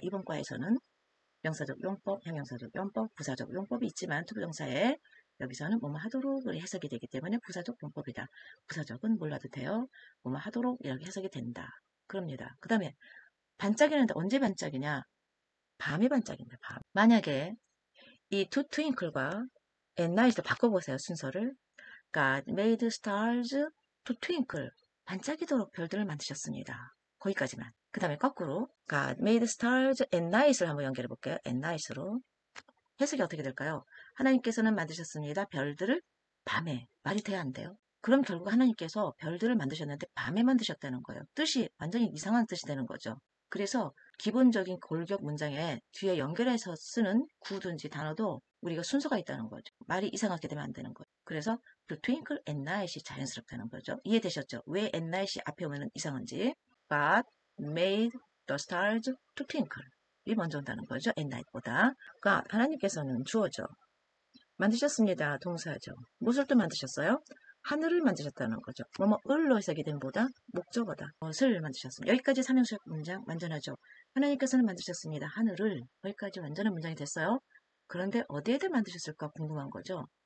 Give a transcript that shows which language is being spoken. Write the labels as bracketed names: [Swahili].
[Korean] 이번 과에서는 명사적 용법, 형용사적 용법, 부사적 용법이 있지만 투부정사에 여기서는 뭐뭐 하도록 해석이 되기 때문에 부사적 용법이다. 부사적은 몰라도 돼요. 뭐뭐 하도록 이렇게 해석이 된다. 그럽니다. 그 다음에 반짝이는데 언제 반짝이냐? 밤이 반짝입니다. 밤. 만약에 이 [English] to twinkle [Korean] 과 [English] at night [Korean] 을 바꿔보세요. 순서를. [English] God made stars to twinkle. [Korean] 반짝이도록 별들을 만드셨습니다. 거기까지만. 그 다음에 거꾸로 [English] God made stars at night [Korean] 을 한번 연결해 볼게요. [English] at night [Korean] 으로. 해석이 어떻게 될까요? 하나님께서는 만드셨습니다. 별들을 밤에. 말이 돼야 안 돼요? 그럼 결국 하나님께서 별들을 만드셨는데 밤에 만드셨다는 거예요. 뜻이 완전히 이상한 뜻이 되는 거죠. 그래서 기본적인 골격 문장에 뒤에 연결해서 쓰는 구든지 단어도 우리가 순서가 있다는 거죠. 말이 이상하게 되면 안 되는 거예요. 그래서 그 [English] twinkle at night [Korean] 이 자연스럽다는 거죠. 이해되셨죠? 왜 [English] at night [Korean] 이 앞에 오면 이상한지. [English] God made the stars to twinkle. [Korean] 이 먼저 온다는 거죠. [English] at night [Korean] 보다. 그러니까 하나님께서는 주어죠. 만드셨습니다. 동사죠. 무엇을 또 만드셨어요? 하늘을 만드셨다는 거죠. 을로 해석이 된 보다 목적어다. 것을 만드셨습니다. 여기까지 삼형식 문장 완전하죠. 하나님께서는 만드셨습니다. 하늘을. 여기까지 완전한 문장이 됐어요. 그런데 어디에다 만드셨을까 궁금한 거죠.